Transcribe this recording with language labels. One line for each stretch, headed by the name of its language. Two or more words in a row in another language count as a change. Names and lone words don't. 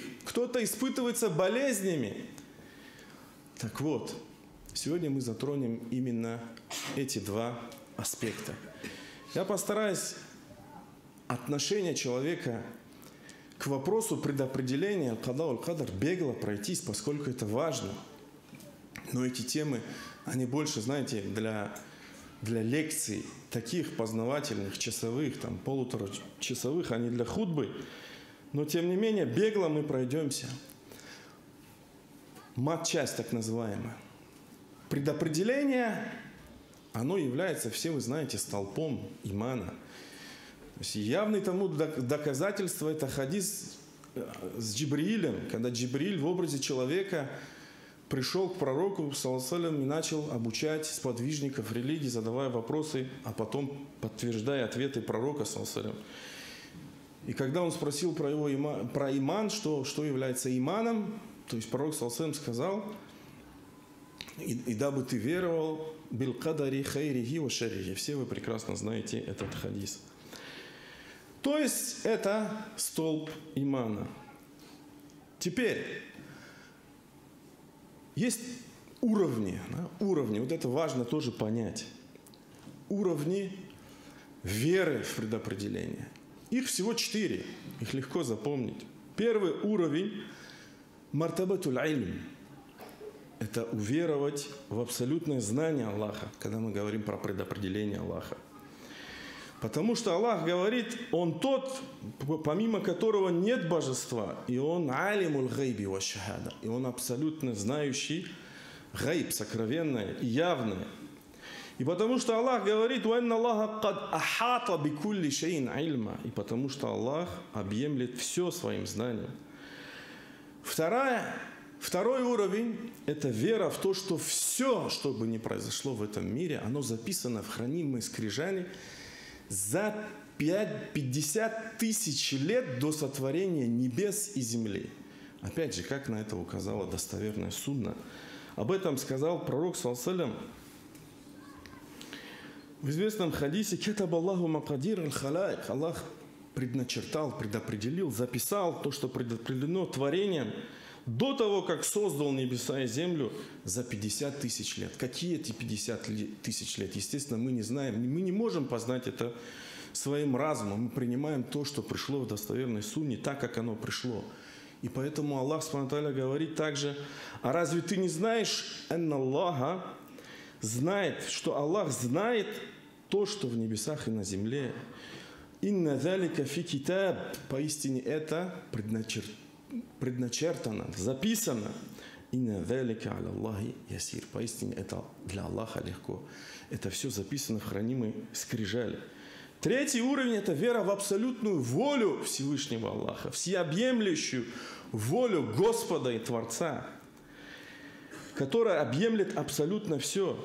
Russian: Кто-то испытывается болезнями. Так вот, сегодня мы затронем именно эти два аспекта. Я постараюсь отношение человека к вопросу предопределения
Arabic: القضاء والقدر
Russian: бегло пройтись, поскольку это важно. Но эти темы, они больше, знаете, для лекций, таких познавательных, часовых, там, полуторачасовых, а не для хутбы. Но, тем не менее, бегло мы пройдемся. Мат-часть, так называемая. Предопределение, оно является, все вы знаете, столпом имана. То есть явный тому доказательство – это хадис с Джибриилем, когда Джибрииль в образе человека пришел к пророку,
Arabic: صلى الله عليه وسلم,
Russian: и начал обучать сподвижников религии, задавая вопросы, а потом подтверждая ответы пророка,
Arabic: صلى الله عليه وسلم.
Russian: И когда он спросил про иман, что является иманом, то есть пророк,
Arabic: صلى الله عليه وسلم,
Russian: сказал: и дабы ты веровал
Arabic: بالقدر خيره وشره.
Russian: Все вы прекрасно знаете этот хадис. То есть это столб имана. Теперь есть уровни, да, уровни. Вот это важно тоже понять. Уровни веры в предопределение. Их всего 4, их легко запомнить. Первый уровень –
Arabic: مرتبة العلم.
Russian: Это уверовать в абсолютное знание Аллаха, когда мы говорим про предопределение Аллаха. Потому что Аллах говорит, Он тот, помимо которого нет божества, и Он
Arabic: عالم الغيب والشهادة,
Russian: и Он абсолютно знающий гайб, сокровенное и явное. И потому что Аллах говорит,
Arabic: «وأن الله قد أحاط بكل شيء علما»,
Russian: и потому что Аллах объемлет все своим знанием. Второй уровень – это вера в то, что все, что бы ни произошло в этом мире, оно записано в хранимой скрижали за 50 тысяч лет до сотворения небес и земли. Опять же, как на это указала достоверная сунна. Об этом сказал пророк,
Arabic: صلى الله عليه وسلم,
Russian: в известном хадисе:
Arabic: «كتب الله مقادير الخلائق».
Russian: Аллах предначертал, предопределил, записал то, что предопределено творением до того, как создал небеса и землю, за 50 тысяч лет. Какие эти 50 тысяч лет? Естественно, мы не знаем, мы не можем познать это своим разумом. Мы принимаем то, что пришло в достоверной сунне, так, как оно пришло. И поэтому Аллах
Arabic: سبحانه وتعالى
Russian: говорит также: «А разве ты не знаешь,
Arabic: أن الله
Russian: знает, что Аллах знает то, что в небесах и на земле?
Arabic: إن ذلك في كتاب».
Russian: Поистине это предначертано, записано.
Arabic: إن ذلك على الله يسير.
Russian: Поистине это для Аллаха легко. Это все записано в хранимой скрижали. Третий уровень – это вера в абсолютную волю Всевышнего Аллаха, всеобъемлющую волю Господа и Творца, которая объемлет абсолютно все.